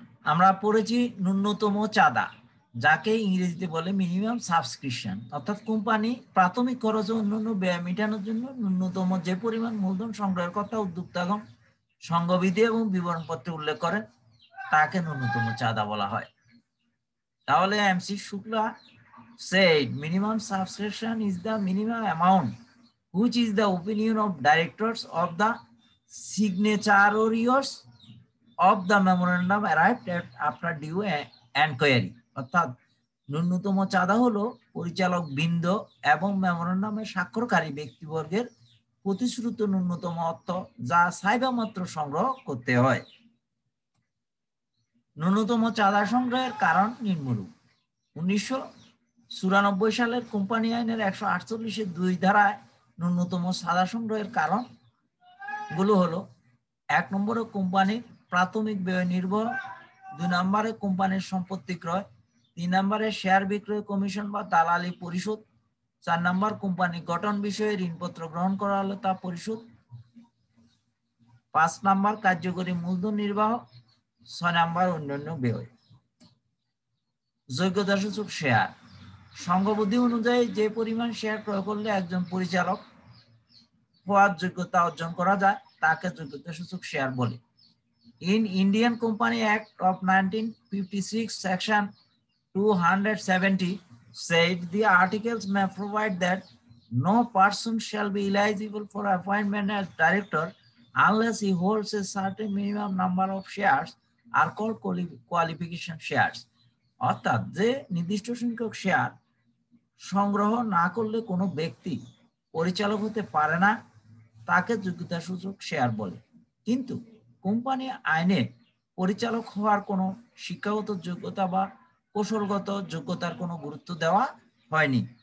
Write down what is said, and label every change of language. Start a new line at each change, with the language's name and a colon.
Bangla: আমরা পড়েছি ন্যূনতম চাঁদা, যাকে ইংরেজিতে বলে মিনিমাম সাবস্ক্রিপশন, অর্থাৎ কোম্পানি প্রাথমিক খরচ ও অন্যান্য ব্যয় মেটানোর জন্য ন্যূনতম যে পরিমাণ মূলধন সংগ্রহের কথা উদ্যোক্তাগণ সংঘবিধি এবং বিবরণপত্রে উল্লেখ করেন তাকে ন্যূনতম চাঁদা বলা হয়। তাহলে
English: M C Shukla said minimum subscription is the minimum amount which is the opinion of directors of the signatories of the memorandum arrived at after due enquiry।
Bangla: অর্থাৎ ন্যূনতম চাঁদা হলো পরিচালক বৃন্দ এবং মেমোরেন্ডামে স্বাক্ষরকারী ব্যক্তিবর্গের প্রতিশ্রুত ন্যূনতম অর্থ যা চাইবা মাত্র সংগ্রহ করতে হয়। ন্যূনতম চাঁদা সংগ্রহের কারণ নিম্নরূপ। 1994 সালের কোম্পানি আইনের 148-2 ধারায় ন্যূনতম চাঁদা সংগ্রহের কারণ গুলো হলো: 1 নম্বরে কোম্পানির প্রাথমিক ব্যয় নির্ভর, 2 নম্বরে কোম্পানির সম্পত্তি ক্রয়, 3 নম্বরে শেয়ার বিক্রয় কমিশন বা দালালি পরিশোধ, 4 নাম্বার কোম্পানি গঠন বিষয়ে ঋণপত্র গ্রহণ করা হলে তা পরিশোধ। 5 নাম্বার কার্যকরী মূলধন নির্বাহ। 6 নাম্বার অন্যান্য ব্যয়। যোগ্যতা সূচক শেয়ার সংঘবুদ্ধি অনুযায়ী যে পরিমাণ শেয়ার ক্রয় করলে একজন পরিচালক হওয়ার যোগ্যতা অর্জন করা যায় তাকে যোগ্যতা সূচক শেয়ার বলে।
English: In Indian Company Act of 1956, Section 270 said the articles may provide that no person shall be eligible for appointment as director unless he holds a certain minimum number of shares are called qualification shares.
Bangla: অর্থাৎ যে নির্দিষ্ট সংখ্যক share সংগ্রহ না করলে কোনো ব্যক্তি পরিচালক হতে পারে না তাকে যোগ্যতা সূচক শেয়ার বলে। কিন্তু কোম্পানি আইনে পরিচালক হওয়ার কোনো শিক্ষাগত যোগ্যতা বা কৌশলগত যোগ্যতার কোনো গুরুত্ব দেওয়া হয়নি।